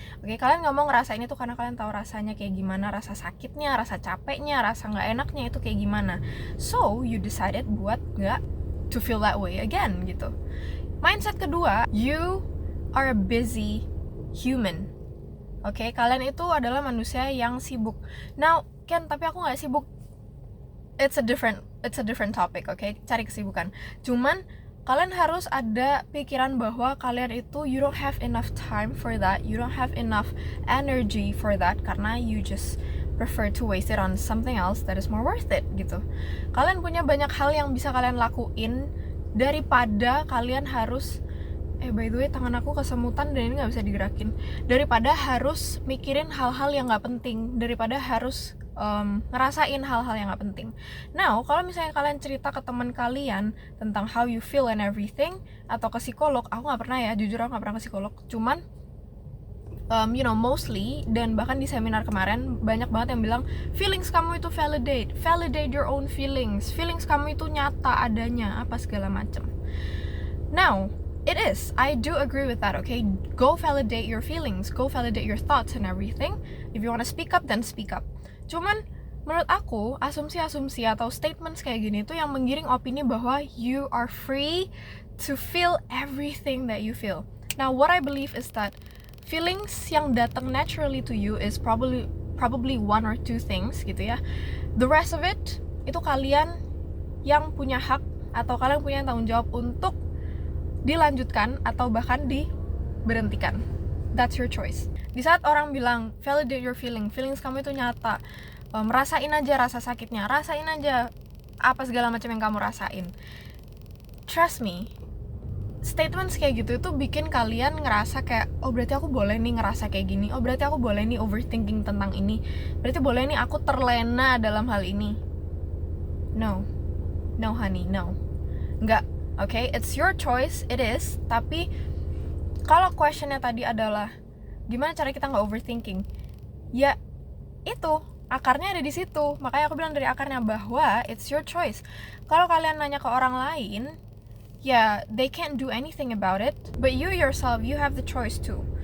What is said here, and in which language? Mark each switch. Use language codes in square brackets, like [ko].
[id] Oke, kalian nggak mau ngerasain itu karena kalian tahu rasanya kayak gimana, rasa sakitnya, rasa capeknya, rasa nggak enaknya itu kayak gimana. [en] So you decided [id] buat nggak [en] to feel that way again [id] gitu. Mindset kedua, [en] you are a busy human. [id] Oke, kalian itu adalah manusia yang sibuk. Now, Ken, tapi aku nggak sibuk. [en] It's a different topic, okay? [id] Cari kesibukan. Cuman kalian harus ada pikiran bahwa kalian itu [en] you don't have enough time for that, you don't have enough energy for that, [id] karena [en] you just prefer to waste it on something else that is more worth it [id] gitu. Kalian punya banyak hal yang bisa kalian lakuin daripada kalian harus [en] by the way, [id] tangan aku kesemutan dan ini nggak bisa digerakin. Daripada harus mikirin hal-hal yang nggak penting, daripada harus ngerasain hal-hal yang gak penting. Now, kalau misalnya kalian cerita ke teman kalian tentang [en] how you feel and everything, [id] atau ke psikolog, aku gak pernah ya, jujur aku gak pernah ke psikolog, cuman mostly, dan bahkan di seminar kemarin banyak banget yang bilang feelings kamu itu [en] validate your own feelings [id] kamu itu nyata adanya, apa segala macam. [en] Now, it is, I do agree with that, okay? Go validate your feelings, go validate your thoughts and everything. If you want to speak up, then speak up. [id] Cuman menurut aku asumsi-asumsi atau statements kayak gini tuh yang menggiring opini bahwa [en] you are free to feel everything that you feel. Now what I believe is that feelings [id] yang datang [en] naturally to you is probably one or two things [id] gitu ya. [en] The rest of it [id] itu kalian yang punya hak atau kalian punya tanggung jawab untuk dilanjutkan atau bahkan diberhentikan. [en] That's your choice. [id] Di saat orang bilang [en] validate your feelings [id] kamu itu nyata, rasain aja rasa sakitnya, rasain aja apa segala macam yang kamu rasain. [en] Trust me, [id] statements kayak gitu itu bikin kalian ngerasa kayak, oh berarti aku boleh nih ngerasa kayak gini, oh berarti aku boleh nih overthinking tentang ini, berarti boleh nih aku terlena dalam hal ini. [en] No honey, no, nggak. Okay, it's your choice, it is. [id] Tapi kalau questionnya tadi adalah gimana cara kita nggak overthinking, ya itu akarnya ada di situ. Makanya aku bilang dari akarnya bahwa [en] it's your choice. [id] Kalau kalian nanya ke orang lain, ya [en] they can't do anything about it, but you yourself, you have the choice too.